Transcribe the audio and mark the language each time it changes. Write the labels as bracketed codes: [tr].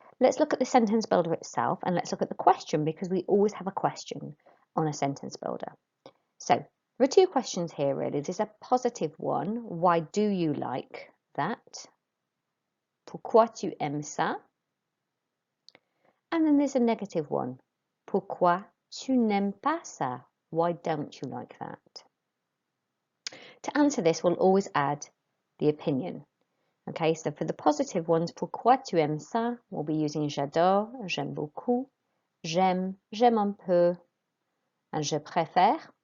[en] Let's look at the sentence builder itself and let's look at the question, because we always have a question on a sentence builder. So there are 2 questions here really. There's a positive one, why do you like that? [fr] Pourquoi tu aimes ça? [en] And then there's a negative one. [fr] Pourquoi tu n'aimes pas ça? [en] Why don't you like that? To answer this, we'll always add the opinion. Okay, so for the positive ones, [fr] pourquoi tu aimes ça? [en] We'll be using [fr] j'adore, j'aime beaucoup, j'aime, j'aime un peu, and je préfère.